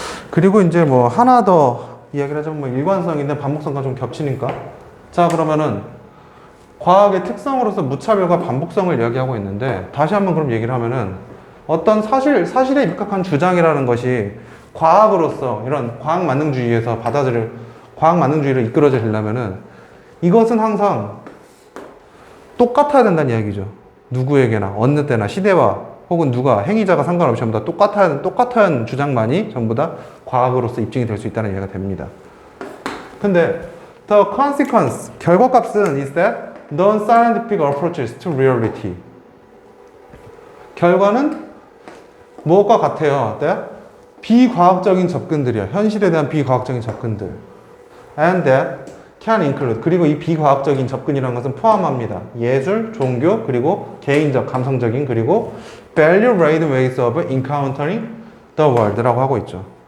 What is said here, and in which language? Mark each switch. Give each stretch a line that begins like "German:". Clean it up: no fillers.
Korean: 그리고 이제 뭐 하나 더 이야기를 하자면 뭐 일관성인데 반복성과 좀 겹치니까, 자, 그러면은 과학의 특성으로서 무차별과 반복성을 이야기하고 있는데, 다시 한번 그럼 얘기를 하면은 어떤 사실에 입각한 주장이라는 것이 과학으로서 이런 과학 만능주의에서 과학 만능주의를 이끌어지려면은 이것은 항상 똑같아야 된다는 이야기죠. 누구에게나 어느 때나 시대와 혹은 누가 행위자가 상관없이 전부 다 똑같은 주장만이 전부 다 과학으로서 입증이 될 수 있다는 얘기가 됩니다. 근데
English: the consequence,
Korean: 결과값은
English: is that non-scientific approaches to reality.
Korean: 결과는 무엇과 같아요? 비과학적인 접근들이야. 현실에 대한 비과학적인 접근들.
English: And that can include.
Korean: 그리고 이 비과학적인 접근이라는 것은 포함합니다. 예술, 종교, 그리고 개인적, 감성적인, 그리고
English: value-laden ways of encountering the world
Korean: 라고 하고 있죠.